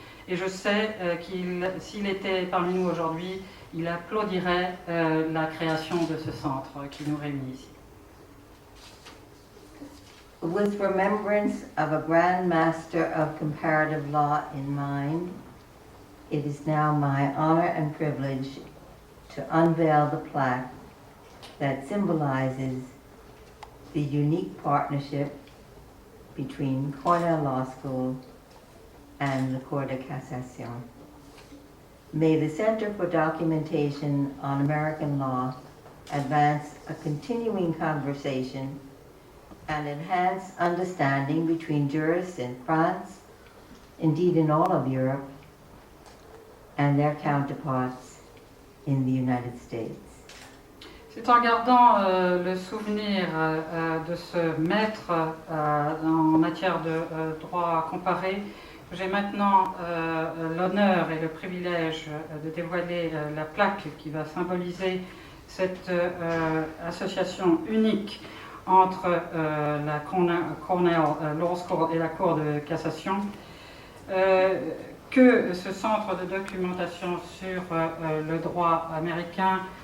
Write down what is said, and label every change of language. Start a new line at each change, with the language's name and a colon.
French: Et je sais s'il était parmi nous aujourd'hui, il applaudirait la création de ce centre qui nous réunit ici.
English: With remembrance of a Grand Master of Comparative Law in mind, it is now my honor and privilege to unveil the plaque that symbolizes the unique partnership between Cornell Law School and the Cour de Cassation. May the Center for Documentation on American Law advance a continuing conversation and enhance understanding between jurists in France, indeed in all of Europe, and their counterparts in the United States.
French: C'est en gardant le souvenir de ce maître en matière de droit comparé que j'ai maintenant l'honneur et le privilège de dévoiler la plaque qui va symboliser cette association unique entre la Cornell Law School et la Cour de cassation, que ce centre de documentation sur le droit américain